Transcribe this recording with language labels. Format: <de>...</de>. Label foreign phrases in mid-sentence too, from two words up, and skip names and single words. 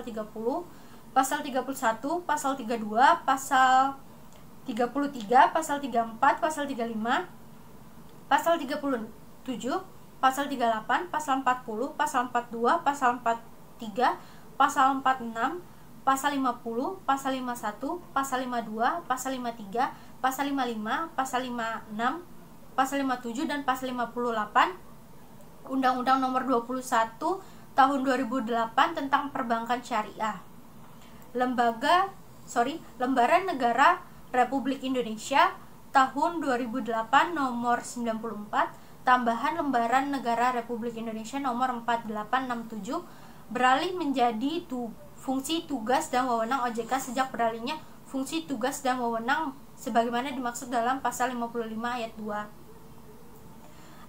<id>30, pasal 31, pasal 32, pasal 33, pasal 34, pasal 35, pasal 37, pasal 38, pasal 40, pasal 42, pasal 43, pasal 46, pasal 50, pasal 51, pasal 52, pasal 53, pasal 55, pasal 56, pasal 57 dan pasal 58 Undang-Undang Nomor 21 Tahun 2008 tentang Perbankan Syariah. Lembaran Negara Republik Indonesia tahun 2008 nomor 94, tambahan Lembaran Negara Republik Indonesia nomor 4867 beralih menjadi fungsi tugas dan wewenang OJK sejak beralihnya fungsi tugas dan wewenang sebagaimana dimaksud dalam pasal 55 ayat 2.</id>